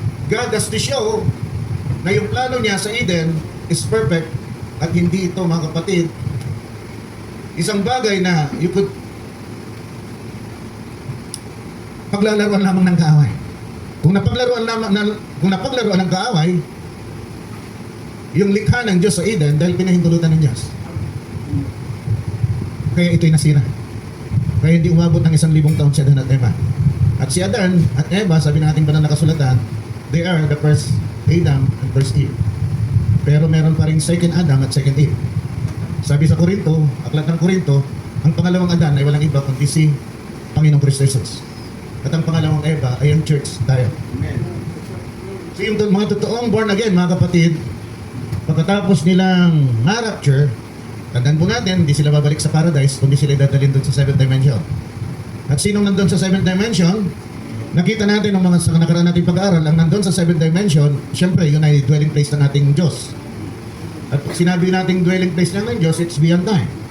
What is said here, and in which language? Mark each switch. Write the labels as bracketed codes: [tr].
[en] God has to show [tl] na yung plano niya sa Eden [en] is perfect [tl] at hindi ito, mga kapatid, isang bagay na [en] you could [tl] paglalaroan lamang ng kaaway. Kung napaglaruan ng kaaway, yung likha ng Diyos sa Eden dahil pinahintulutan ng Diyos. Kaya ito'y nasira. Kaya hindi umabot ng 1,000 taon si Adan at Eva. At si Adan at Eva, sabi ng ating banal na kasulatan, [en] they are the first Adam and first Eve. [tl] Pero meron pa rin second Adam at second Eve. Sabi sa Korinto, aklat ng Korinto, ang pangalawang Adan ay walang iba kundi si Panginoong Kristo Jesus. At ang pangalawang Eva ay ang church tayo. So yung mga totoong born again, mga kapatid, pagkatapos nilang ma-rapture, tandaan po natin, hindi sila babalik sa paradise, kundi sila dadalhin doon sa 7th dimension. At sinong nandun sa 7th dimension? Nakita natin ng mga sa nakaraan nating pag-aaral, ang nandun sa 7th dimension, syempre, yun ay dwelling place ng ating Diyos. At pag sinabi nating dwelling place ng Diyos, [en] it's beyond time.